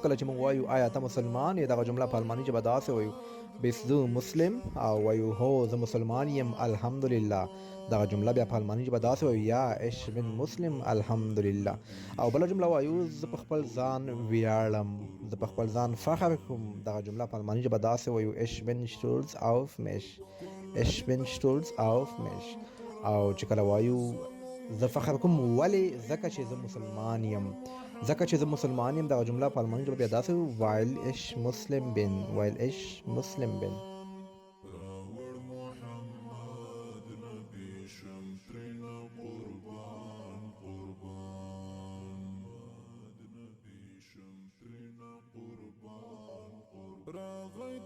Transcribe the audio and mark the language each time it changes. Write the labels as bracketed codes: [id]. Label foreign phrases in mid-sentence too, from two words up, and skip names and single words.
[ps] کله چې موږ وایو آیا ته مسلمان یې دغه جمله په الماني ژبه داسې وایو [de] bist du Muslim, [ps] او وایو هو زه مسلمان یم الحمدلله. دغه جمله بیا په الماني ژبه داسې وایو [de] ja ich bin Muslim [ps] الحمدلله. او بله جمله وایو زه په خپل ځان ویاړم، زه په خپل ځان فخر کوم. دغه جمله په الماني ژبه داسې وایو [de] ich bin stolz auf mich, ich bin stolz auf mich. [ps] او چې کله وایو زه فخر کوم ولې ځکه چې زه مسلمان یم، ځکه چې زه مسلمان یم. دغه جمله په الماني ژبه بیا داسې وایل [de] ich Muslim bin, [ps] وایل [de] ich Muslim bin. [ps] راوړ محمد نبی شم ترنا قربان قربان نبی شم ترنا قربان قربان راغی د